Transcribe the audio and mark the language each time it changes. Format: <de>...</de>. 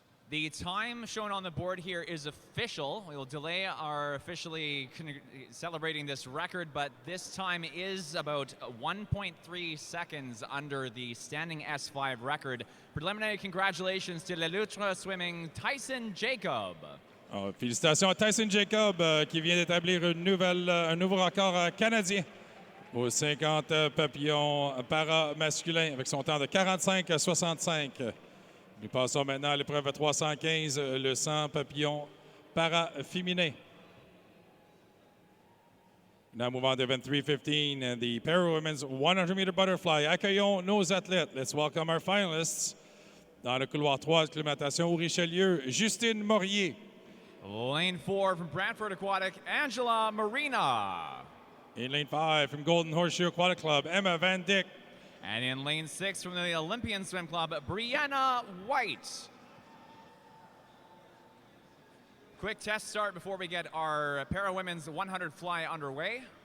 <en>The time shown on the board here is official. We will delay our officially celebrating this record, but this time is about 1.3 seconds under the standing S5 record. Preliminary congratulations to Le Loutre Swimming Tyson Jacob.</en> <fr>Alors, félicitations à Tyson Jacob qui vient d'établir un nouveau record canadien aux 50 papillons para-masculins avec son temps de 45,65. Nous passons maintenant à l'épreuve 315, le 100 papillons para-féminin.</fr> <en>Now move on to event 315 and the para women's 100-meter butterfly.</en> <fr>Accueillons nos athlètes.</fr> <en>Let's welcome our finalists.</en> <fr>Dans le couloir 3 de natation au Richelieu, Justine Morier.</fr> <en>Lane 4 from Brantford Aquatic, Angela Marina. In lane 5 from Golden Horseshoe Aquatic Club, Emma Van Dyck. And in lane 6 from the Olympian Swim Club, Brianna White. Quick test start before we get our para women's 100 fly underway.</en>